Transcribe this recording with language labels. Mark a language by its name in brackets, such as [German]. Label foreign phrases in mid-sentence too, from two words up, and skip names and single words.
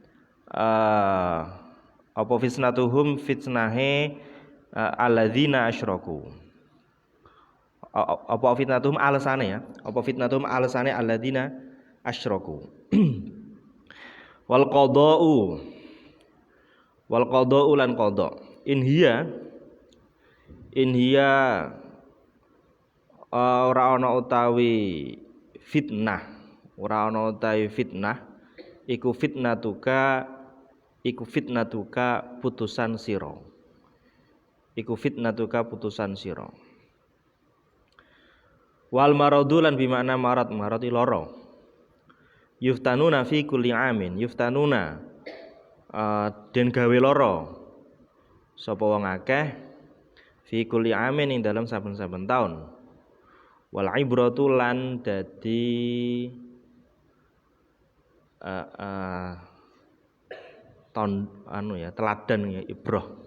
[Arabic] Apa فتنتهم fitnahe الذين أشركوا. [Javanese] Apa fitnatuhum alasane ya? Apa fitnatuhum alasane [Arabic] الذين أشركوا. والقضاء lan qada. إن هي [Javanese] ora ana utawi fitnah iku fitnatuka putusan sira [Arabic] والمرض [Javanese] lan bimakna marad lara [Arabic] يفتنون في كل عام [Javanese] den gawe lara sapa wong akeh [Arabic] في كل عام [Javanese] ing dalam saben-saben taun [Arabic] والعبرة [Javanese] lan dadi teladan ya ibrah